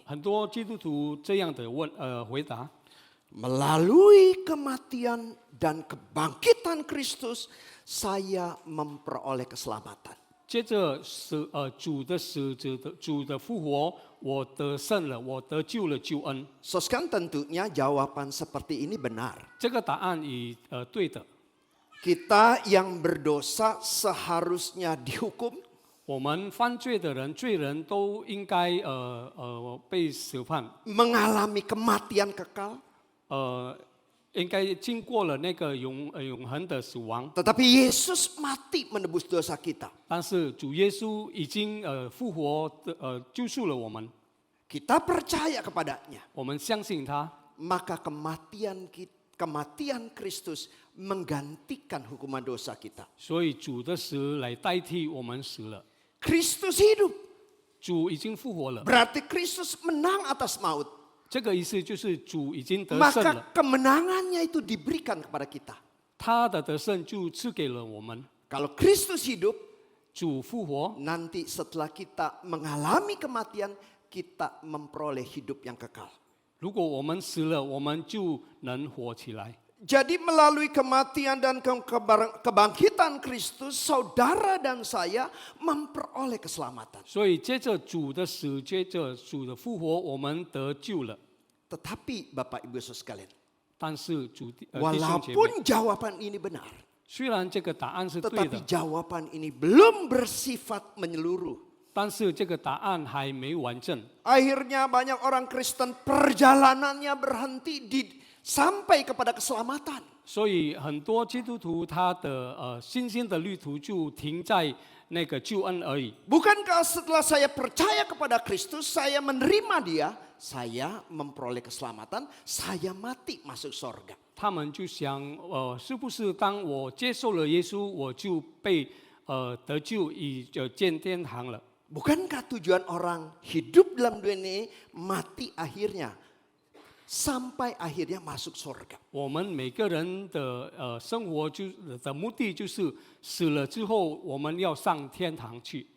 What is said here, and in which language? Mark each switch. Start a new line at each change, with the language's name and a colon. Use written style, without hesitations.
Chinese: 很多基督徒这样的回答：
Indonesian: Melalui kematian dan kebangkitan Kristus, saya memperoleh keselamatan.
Chinese: 接着主的死、主的复活，我得胜了，我得救了救恩。
Indonesian: Sesekali tentunya jawaban seperti ini benar.
Chinese: 这个答案对的。
Indonesian: Kita yang berdosa seharusnya dihukum,
Chinese: 我们犯罪的人、罪人都应该被审判，
Indonesian: mengalami kematian kekal.
Chinese: 应该经过了那个永恒的死亡。
Indonesian: Tetapi Yesus mati menebus dosa kita.
Chinese: 但是主耶稣已经复活救赎了我们，
Indonesian: Kita percaya kepadanya.
Chinese: 我们相信他，
Indonesian: Maka kematian Kristus menggantikan hukuman dosa kita.
Chinese: 所以主的死来代替我们死了。
Indonesian: Kristus hidup.
Chinese: 主已经复活了，
Indonesian: Berarti Kristus menang atas maut.
Chinese: 这个意思就是主已经得胜
Indonesian: Maka
Chinese: 了，
Indonesian: kemenangannya itu diberikan kepada kita.
Chinese: 他的得胜就赐给了我们。
Indonesian: Kalau Kristus hidup,
Chinese: 主复活，
Indonesian: nanti setelah kita mengalami kematian, kita memperoleh hidup yang kekal.
Chinese: 如果我们死了，我们就能活起来。
Indonesian: Jadi melalui kematian dan kebangkitan Kristus, saudara dan saya memperoleh keselamatan.
Chinese: 所以接着主的死，接着主的复活，我们得救了。
Indonesian: Tetapi Bapak Ibu Saudara sekalian,
Chinese: 但是弟兄姐妹，
Indonesian: walaupun jawaban ini benar,
Chinese: 虽然这个答案是对
Indonesian: tetapi
Chinese: 的，
Indonesian: jawaban ini belum bersifat menyeluruh.
Chinese: 但是这个答案还没完整。
Indonesian: Akhirnya banyak orang Kristen perjalanannya berhenti sampai kepada keselamatan.
Chinese: 所以很多基督徒他的新兴的旅途就停在那个救恩而已。
Indonesian: Bukankah setelah saya percaya kepada Kristus, saya menerima Dia, saya memperoleh keselamatan, saya mati masuk sorga.
Chinese: 他们就想，是不是当我接受了耶稣，我就被得救，进天堂了？
Indonesian: Bukankah tujuan orang hidup dalam dunia ini mati akhirnya sampai akhirnya masuk sorga?
Chinese: 我们每个人的生活的目的就是死了之后，我们要上天堂去。